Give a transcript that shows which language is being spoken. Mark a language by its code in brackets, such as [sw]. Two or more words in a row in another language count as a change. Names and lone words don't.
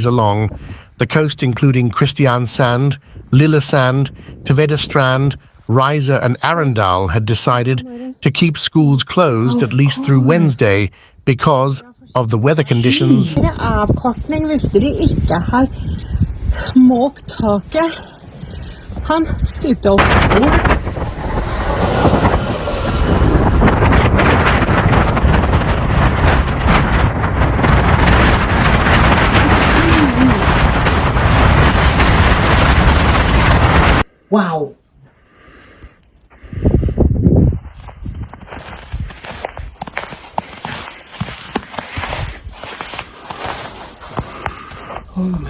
[en] along the coast, including Kristiansand, Lillesand, Tvedestrand, Riser and Arendal, had decided to keep schools closed at least through Wednesday because of the weather conditions. [no] Avkortning hvis dere ikke har måkt taket. Han styrte opp. [en] Wow. Oh my.